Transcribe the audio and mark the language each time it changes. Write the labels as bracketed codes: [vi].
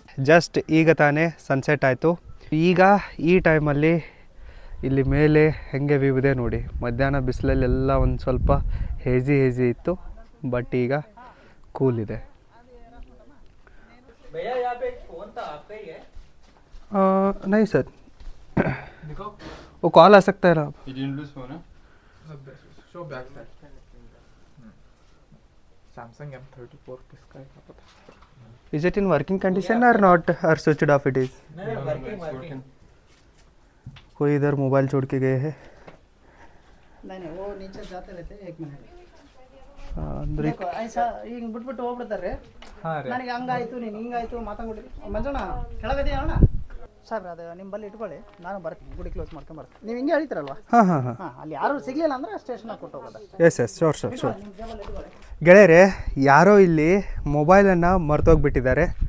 [kn] Just ಈಗ ತಾನೇ sunset ಆಯಿತು. ಈಗ ಈ ಟೈಮಲ್ಲಿ ಇಲ್ಲಿ ಮೇಲೆ ಹೆಂಗೆ ವ್ಯೂ ಇದೆ ನೋಡಿ. ಮಧ್ಯಾಹ್ನ ಬಿಸಿಲಲ್ಲೆಲ್ಲ ಒಂದು ಸ್ವಲ್ಪ ಹೇಜಿ ಇತ್ತು, ಬಟ್ ಈಗ कूल ಇದೆ. [hi] भैया यहाँ पे एक फोन था आपका ही है? नहीं सर, वो कॉल आ सकता है ना. [en] You didn't lose phone, huh? Show back side. [hi] Samsung M34 किसका है क्या पता? [en] Is it in working condition or not, or switched off it is? [hi] नहीं, [en] working. [hi] कोई इधर मोबाइल छोड़ के गए हैं? नहीं, वो नीचे जाते रहते हैं. 1 मिनट. ऐसा [kn] ಈಗ ಬಿಟ್ಬಿಟ್ಟು ಹೋಗ್ಬಿಡ್ತಾರೆ. ನನಗೆ ಹಂಗಾಯ್ತು, ನೀನು ಹಿಂಗಾಯ್ತು ಮಾತಾಡ್ಬಿಡಿ. ಮಂಜಣ್ಣ ಕೆಳಗದೆ ಅಣ್ಣ ಸಾಹೇಬ್ರ, ಅದು ನಿಮ್ಮ ಬಲ್ಲಿ ಇಟ್ಕೊಳ್ಳಿ, ನಾನು ಬರ್ತೀನಿ, ಗುಡಿ ಕ್ಲೋಸ್ ಮಾಡ್ಕೊಂಡು ಬರ್ತೀನಿ. ನೀವು ಹಿಂಗೆ ಹೇಳ್ತೀರಲ್ವಾ? ಅಲ್ಲಿ ಯಾರು ಸಿಗಲಿಲ್ಲ ಅಂದರೆ ಸ್ಟೇಷನಾಗ ಕೊಟ್ಟು ಹೋಗೋದು. S sure. ಗೆಳೆಯರೆ, ಯಾರೋ ಇಲ್ಲಿ ಮೊಬೈಲನ್ನು ಮರ್ತೋಗ್ಬಿಟ್ಟಿದ್ದಾರೆ.